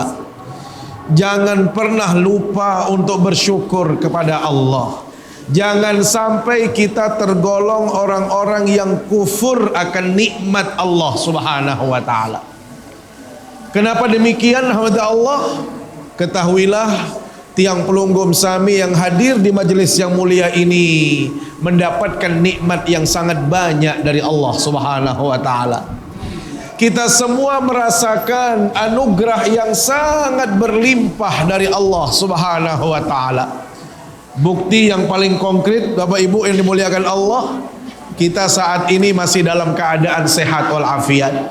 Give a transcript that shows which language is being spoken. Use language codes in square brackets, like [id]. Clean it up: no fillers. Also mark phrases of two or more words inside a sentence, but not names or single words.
[id] Jangan pernah lupa untuk bersyukur kepada Allah. Jangan sampai kita tergolong orang-orang yang kufur akan nikmat [ar] الله سبحانه وتعالى. [id] Kenapa demikian, hamba Allah? Ketahuilah, [sas] tiang pelunggum sami [id] yang hadir di majelis yang mulia ini mendapatkan nikmat yang sangat banyak dari [ar] الله سبحانه وتعالى. [id] Kita semua merasakan anugerah yang sangat berlimpah dari [ar] الله سبحانه وتعالى. [id] Bukti yang paling konkret, Bapak Ibu yang dimuliakan Allah, kita saat ini masih dalam keadaan sehat walafiat.